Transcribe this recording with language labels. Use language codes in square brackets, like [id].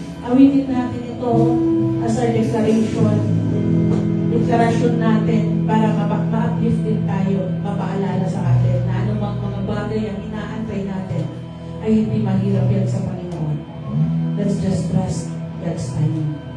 [tl] Awitin natin ito [en] as our declaration. [tl] Deklarasyon natin para ma-uplift din tayo, mapaalala sa atin na anumang mga bagay ang inaantay natin ay hindi mahirap yan sa Panginoon. [en] Let's just trust God's timing.